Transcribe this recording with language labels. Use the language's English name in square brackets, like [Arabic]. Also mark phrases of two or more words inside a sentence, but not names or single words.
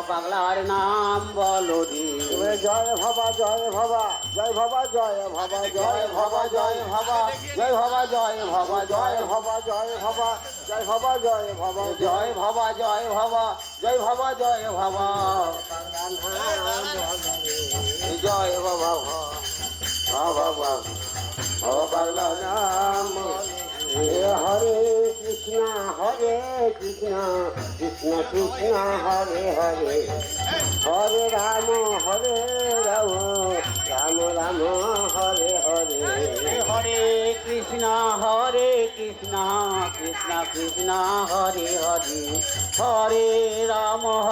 [Bangla] পাগলার নাম বলো রে জয় ভবা জয় ভবা জয় ভবা জয় ভবা জয় ভবা জয় ভবা জয় ভবা জয় ভবা জয় ভবা জয় ভবা জয় ভবা জয় ভবা জয় ভবা জয় ভবা জয় ভবা জয় ভবা জয় বাবা ভবা পাগলা নাম হরে কৃষ্ণ কৃষ্ণ কৃষ্ণ হরে হরে হরে রাম রাম রাম হরে হরে হরে কৃষ্ণ কৃষ্ণ কৃষ্ণ হরে হরে হরে রাম